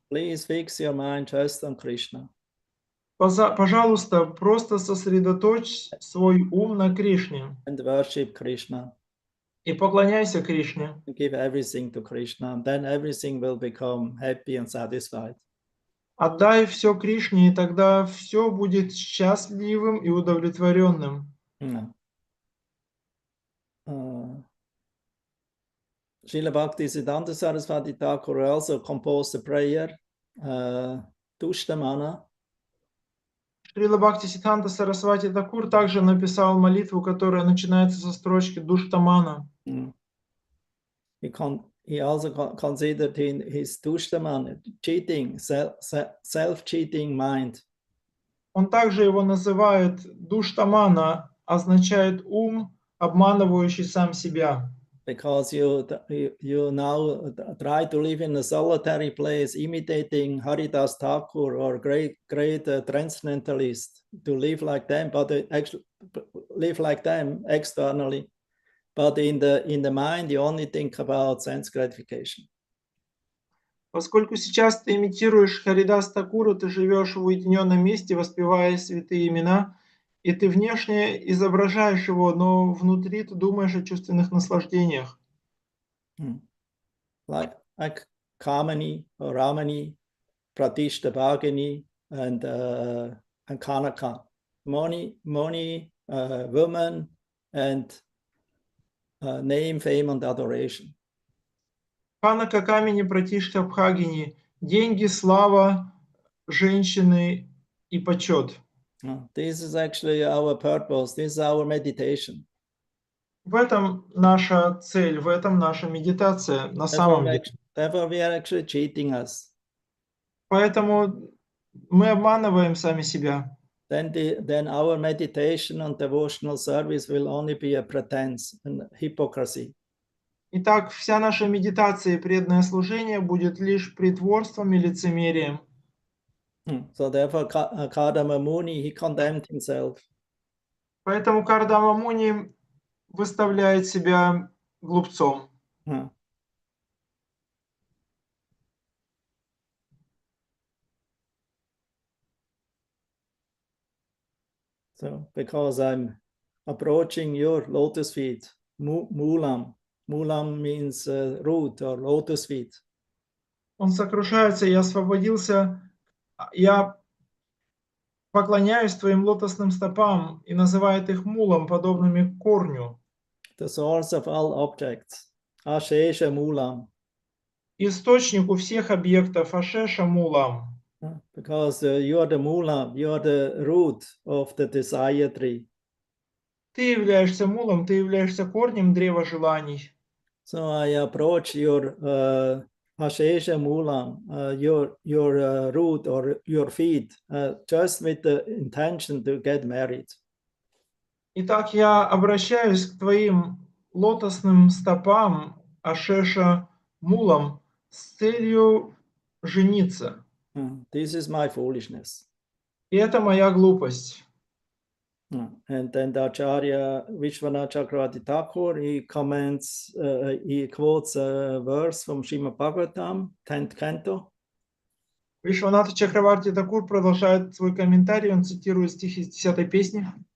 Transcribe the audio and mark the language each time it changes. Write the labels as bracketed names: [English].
[English] Please fix your mind just on Krishna. [Russian] Пожалуйста, просто сосредоточь свой ум на Кришне [English] And worship Krishna. [Russian] и поклоняйся Кришне. [English] Give everything to Krishna. And then everything will become happy and satisfied. [Russian] Отдай все Кришне, и тогда все будет счастливым и удовлетворенным. [English] Srila Bhaktisiddhanta Saraswati Thakur also composed a prayer, Tushtamana. [Russian] Шрила Бхактисиддханта Сарасвати Такур также написал молитву, которая начинается со строчки Душтамана. [English] He also considered in his Tushtamana cheating, self-cheating mind. [Russian] Он также его называет Душтамана, означает ум, обманывающий сам себя. [English] Because you now try to live in a solitary place, imitating Haridas Thakur or great transcendentalist, to live like them, but actually live like them externally, but in the mind you only think about sense gratification. [Russian] Поскольку сейчас ты имитируешь Харидас Такура, ты живешь в уединенном месте, воспевая святые имена, и ты внешне изображаешь его, но внутри ты думаешь о чувственных наслаждениях. [English] Like Kamani or Ramani, Pratishta Bhagini, and Kanaka. Money, woman, and name, fame, and adoration. [Russian] Канака, Камени, Пратишта, Бхагини, деньги, слава, женщины и почет. [English] This is actually our purpose. This is our meditation. [Russian] В этом наша цель, в этом наша медитация на самом деле. [English] Therefore, we are actually cheating us. [Russian] Поэтому мы обманываем сами себя. [English] Then our meditation and devotional service will only be a pretense and hypocrisy. [Russian] Итак, вся наша медитация и преданное служение будет лишь притворством и лицемерием. [English] So therefore, Kardama Muni, he condemned himself. [Russian] Поэтому Кардама Муни выставляет себя глупцом. [English] So, because I'm approaching your lotus feet, Mulam. Mulam means root or lotus feet. [Russian] Он сокрушается: я освободился, я поклоняюсь твоим лотосным стопам, и называет их мулом, подобными корню. [English] The source of all objects, Ashesha Mulam. [Russian] Источнику всех объектов, Ашеша Мулам. [English] Because you are the Mulam, you are the root of the desire tree. [Russian] Ты являешься мулом, ты являешься корнем древа желаний. [English] So I approach your Ashesha Mulam, your root or your feet, just with the intention to get married. [Russian] Итак, я обращаюсь к твоим лотосным стопам, Ашеша Мулам, с целью жениться. [English] This is my foolishness. [Russian] И это моя глупость. [English] And then the Acharya Vishwanath Chakravarti Thakur, he comments, he quotes a verse from Srimad Bhagavatam, 10th canto. [Russian] Вишванатха Чакраварти Такур продолжает свой комментарий, он цитирует стих из 10-й песни.